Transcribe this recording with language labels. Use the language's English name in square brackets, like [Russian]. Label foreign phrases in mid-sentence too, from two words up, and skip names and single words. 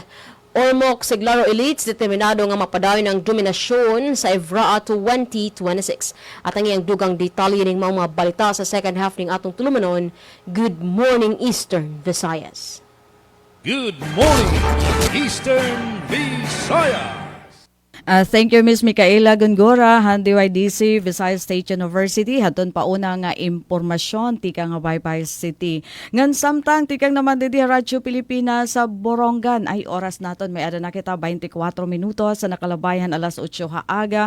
[Cebuano] Ormoc Siglaro Elites determinado nga mapadayon ang dominasyon sa Evraa 2026. At ang iyang dugang detalye ning mga balita sa [English] second half [Cebuano] ning atong tulumanon. [English] Good morning Eastern Visayas. Good morning, Eastern Visayas. Thank you, Ms. Micaela Gongora, DYDC, Visayas State University. [Waray] Haton pauna nga impormasyon, tika nga Baybay City. Ngan samtang, tikang naman didi Radyo Pilipinas sa Borongan. Ay oras naton, may ada na kita 24 minutos sa nakalabayan alas 8 haaga.